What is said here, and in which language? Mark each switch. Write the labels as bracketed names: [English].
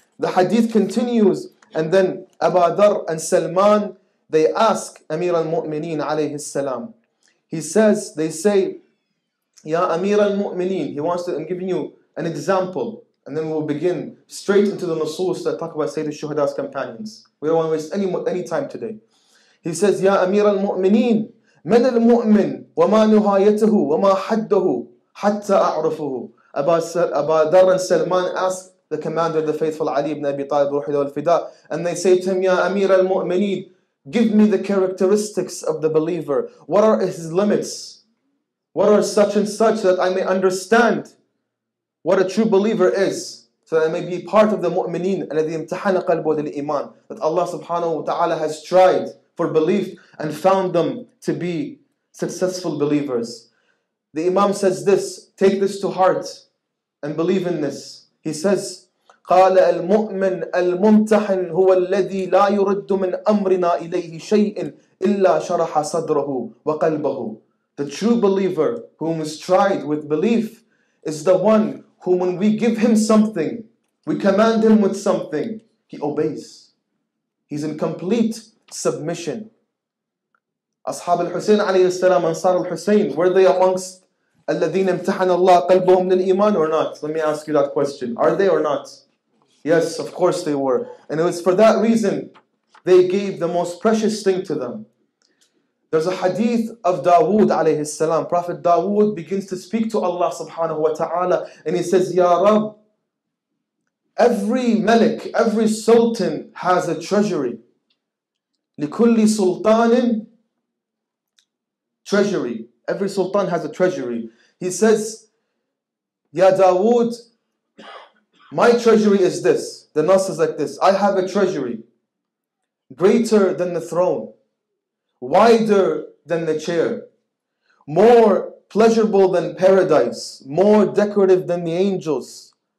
[English] The hadith continues, and then Abu Dhar and Salman, they ask Amir al-Mu'mineen alayhi salam. He says, they say, Ya Amir al-Mu'mineen. He wants to, I'm giving you an example, and then we'll begin straight into the nusus that talk about Sayyid al-Shuhada's companions. We don't want to waste any time today. He says, [Arabic] Ya Amir al-Mu'mineen, من المؤمن وما نهايته وما حده حتى أعرفه. [English] Abu Dharr and Salman ask the commander of the faithful Ali ibn Abi Talib al-Fida, and they say to him, Ya Amir al-Mu'mineen, give me the characteristics of the believer. What are his limits? What are such and such, that I may understand what a true believer is, so that I may be part of the mu'mineen, [Arabic] الذي امتحن قلبه للإيمان, [English] that Allah subhanahu wa ta'ala has tried for belief and found them to be successful believers. The Imam says this, take this to heart and believe in this. He says, [Arabic] قال المؤمن الممتحن هو الذي لا يرد من أمرنا إليه شيء إلا شرح صدره وقلبه. [English] The true believer whom is tried with belief is the one who, when we give him something, we command him with something, he obeys. He's in complete submission. Ashab al-Hussein alayhi salam, Ansar al-Hussein, were they amongst [Arabic] الَّذِينَ امْتَحَنَ اللَّهُ قَلْبَهُمْ لِلْإِيمَانِ [English] or not? Let me ask you that question. Are they or not? Yes, of course they were. And it was for that reason they gave the most precious thing to them. There's a hadith of Dawood alayhi salam. Prophet Dawood begins to speak to Allah subhanahu wa ta'ala, and he says, Ya Rab, every malik, every sultan has a treasury. [Arabic] لِكُلِّ سُلْطَانٍ [English] treasury. Every sultan has a treasury. He says, Ya Dawood, my treasury is this. The nas is like this. I have a treasury greater than the throne, wider than the chair, more pleasurable than paradise, more decorative than the angels.